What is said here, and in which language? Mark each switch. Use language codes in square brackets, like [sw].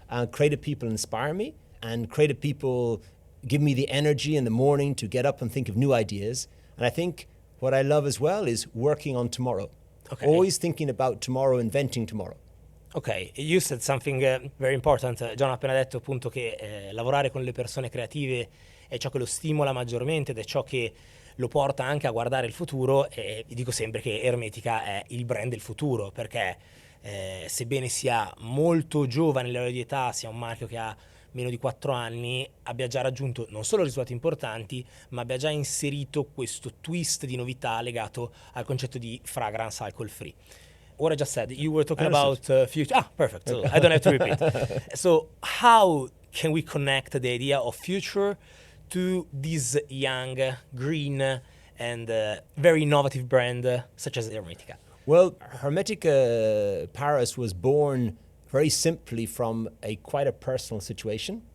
[en] Creative people inspire me, and creative people give me the energy in the morning to get up and think of new ideas. And I think what I love as well is working on tomorrow. Okay. Always thinking about tomorrow, inventing tomorrow. Ok, you said something very important. [it] John ha appena detto appunto che lavorare con le persone creative è ciò che lo stimola maggiormente ed è ciò che lo porta anche a guardare il futuro, e dico sempre che Hermetica è il brand del futuro, perché sebbene sia molto giovane nella di età, sia un marchio che ha meno di 4 anni, abbia già raggiunto non solo risultati importanti, ma abbia già inserito questo twist di novità legato al concetto di fragrance alcohol free. [en] What I just said, you were talking about future. Perfect. So I don't have to repeat. So how can we connect the idea of future to this young, green, and very innovative brand such as Hermetica? Well, Hermetica Paris was born very simply from quite a personal situation.